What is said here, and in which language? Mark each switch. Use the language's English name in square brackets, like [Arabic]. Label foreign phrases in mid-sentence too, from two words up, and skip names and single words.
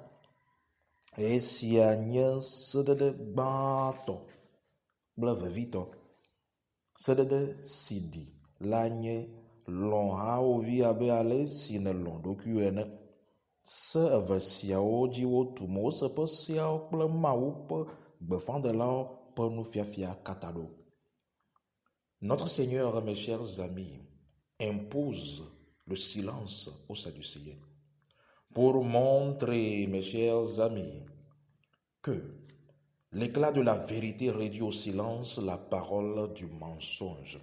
[Ewe] Esia nye seɖeɖe gbãtɔ kple vevitɔ. Seɖeɖe si ɖi la nye lɔ̃ hawòvi abe ale si nèlɔ̃ ɖokuiwò ene. Se eve siawo dzi wotu Mose ƒe seawo kple Mawu ƒe gbeƒãdelawo ƒe nufiafia katã ɖo. [French] Notre Seigneur, mes chers amis, impose le silence aux Sadducéens pour montrer, mes chers amis, que l'éclat de la vérité réduit au silence la parole du mensonge.